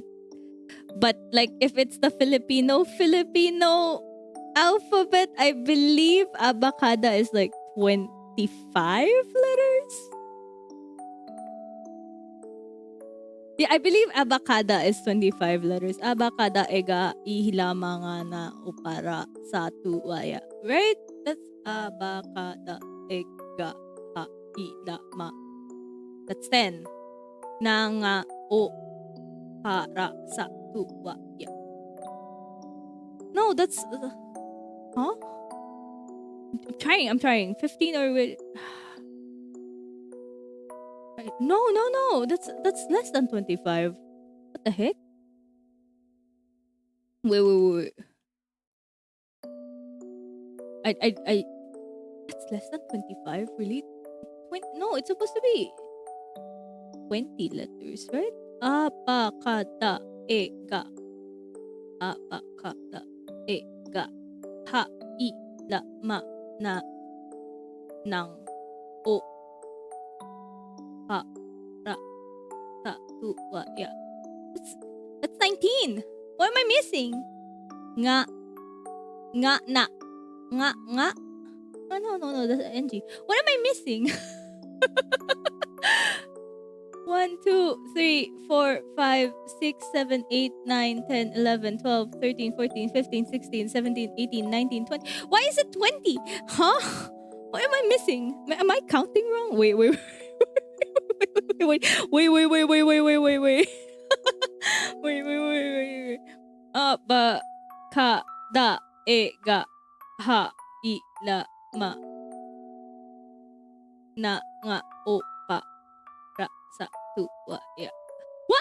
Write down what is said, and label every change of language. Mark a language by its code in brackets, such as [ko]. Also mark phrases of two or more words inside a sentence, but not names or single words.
[en] But like if it's the Filipino alphabet, I believe abacada is like 25 letters. Yeah, I believe abakada is 25 letters. [tl] Abakada ega ihilama nga na upara sa tuwaya. [en] Right? [tl] That's abakada ega ha ilama. That's 10. Na nga o para sa tuwaya. [en] No, that's huh? I'm trying. 15 or wait. No. That's less than 25. What the heck? Wait. I That's less than 25, really? 20, no, it's supposed to be 20 letters, right? [tl] Abakada ega. Abakada ega. Ha I la ma na nang o pa ra sa tu wa ya. [en] That's 19. What am I missing? [tl] Nga na nga. [en] Oh, no, that's NG. What am I missing? 1, 2, 3, 4, 5, 6, 7, 8, 9, 10, 11, 12, 13, 14, 15, 16, 17, 18, 19, 20. Why is it 20? Huh? What am I missing? Am I counting wrong? Wait. Wait. [tl] Ba ka da e ga ha I la ma na nga o pa ra sa tu wa ya. [en] What?